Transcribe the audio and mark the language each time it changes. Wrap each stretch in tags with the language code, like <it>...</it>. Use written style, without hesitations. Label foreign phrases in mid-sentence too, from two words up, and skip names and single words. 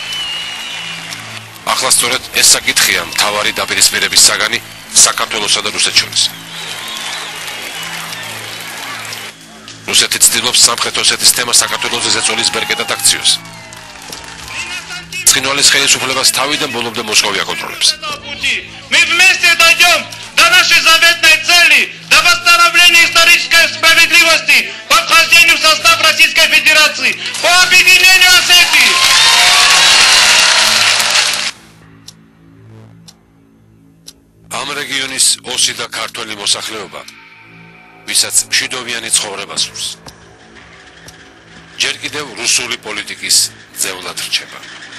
<ka>ახლა სწორედ ეს საკითხია მთავარი დაპირისპირების საგანი საქართველოსა და რუსეთს შორის. რუსეთი ცდილობს სამხრეთ ოსეთის თემა საქართველოს ზეწოლის ბერკეტად აქციოს. ცხინვალის ხელისუფლებას თავიდან ბოლომდე მოსკოვი აკონტროლებს.</ka> <ru>Мы вместе дойдем до нашей заветной цели, до восстановления исторической справедливости. вхождению в состав Российской Федерации по объединению Осетии.</ru> <ka>ამ რეგიონის ოსი და ქართველი მოსახლეობა, ვისაც მშვიდობიანი ცხოვრება სურს, ჯერ კიდევ რუსული პოლიტიკის ძევლად რჩება.</ka>